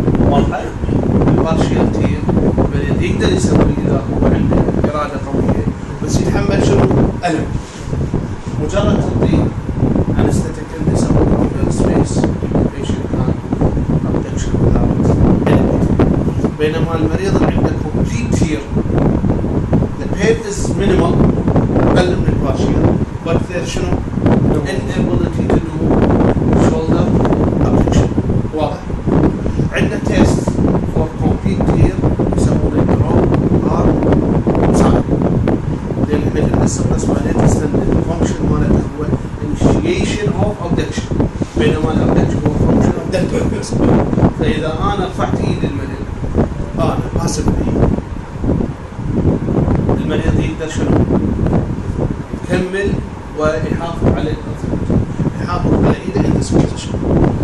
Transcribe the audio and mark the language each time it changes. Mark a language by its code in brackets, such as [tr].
[ar] واضح؟ partial tear المريض يقدر يسوي إذا هو عنده إرادة قوية، بس يتحمل شنو؟ ألم. مجرد تطبيق [en] anesthetic in the subacromial space, the patient can do abduction without pain. [ar] بينما المريض اللي عنده [en] complete tear the pain is minimal [ar] أقل من [en] partial, but there [ar] شنو؟ [en] inability to do shoulder abduction. [ar] واضح؟ عندنا [en] test for complete tear [ar] يسمونه [en] drop arm sign. [ar] لأن احنا السباكروميال تندن الفانكشن مالته هو [en] initiation of abduction، [ar] بينما الابدكشن هو [en] function of death. [ar] فإذا أنا رفعت إيدي المريض أنا passively المريض يقدر شنو؟ يكمل ويحافظ على ايده [en] in this position.